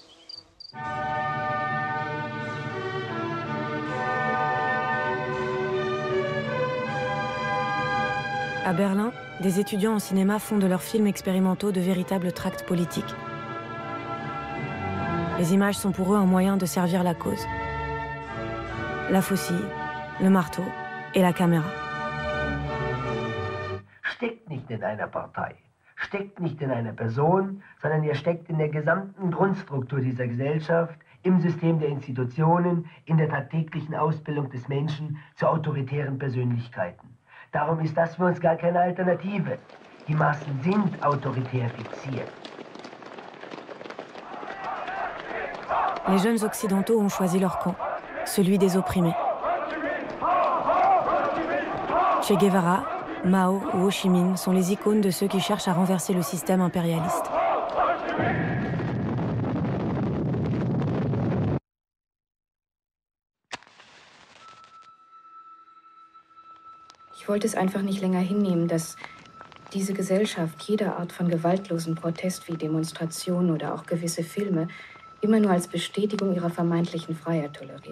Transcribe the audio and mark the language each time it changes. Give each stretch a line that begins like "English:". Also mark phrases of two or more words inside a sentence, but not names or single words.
French: À Berlin, des étudiants en cinéma font de leurs films expérimentaux de véritables tracts politiques. Les images sont pour eux un moyen de servir la cause. La faucille, le marteau et la caméra.
German: Steckt nicht in einer Partei, steckt nicht in einer Person, sondern er steckt in der gesamten Grundstruktur dieser Gesellschaft, im System der Institutionen, in der tagtäglichen Ausbildung des Menschen zu autoritären Persönlichkeiten. Darum ist das für uns gar keine Alternative. Die Massen sind autoritär fixiert.
French: Les jeunes occidentaux ont choisi leur camp, celui des opprimés. Che Guevara, Mao ou Ho Chi Minh sont les icônes de ceux qui cherchent à renverser le système impérialiste.
German: Ich wollte es einfach nicht länger hinnehmen, dass diese Gesellschaft jede Art von gewaltlosen Protest wie Demonstrationen oder auch gewisse Filme immer nur als Bestätigung ihrer vermeintlichen Freiheit toleriert.